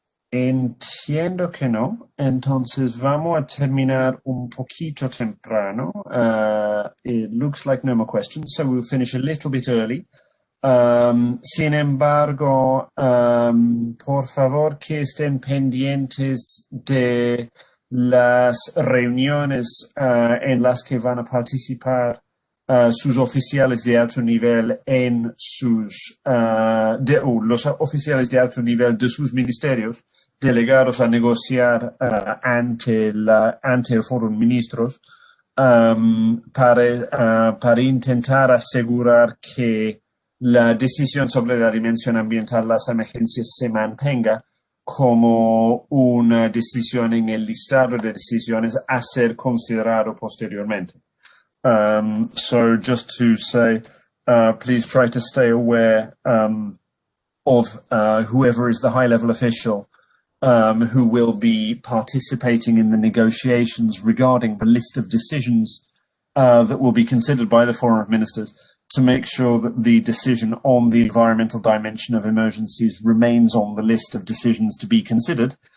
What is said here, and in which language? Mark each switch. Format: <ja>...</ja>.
<es>Entiendo que no, entonces vamos a terminar un poquito temprano.</es> <en>It looks like no more questions, so we'll finish a little bit early.</en> <es>Sin embargo, por favor que estén pendientes de las reuniones en las que van a participar sus oficiales de alto nivel en sus los oficiales de alto nivel de sus ministerios delegados a negociar ante el foro de ministros, para intentar asegurar que la decisión sobre la dimensión ambiental de las emergencias se mantenga como una decisión en el listado de decisiones a ser considerado posteriormente.</es> <en>So just to say, please try to stay aware of whoever is the high-level official who will be participating in the negotiations regarding the list of decisions that will be considered by the Forum of Ministers, to make sure that the decision on the environmental dimension of emergencies remains on the list of decisions to be considered.</en>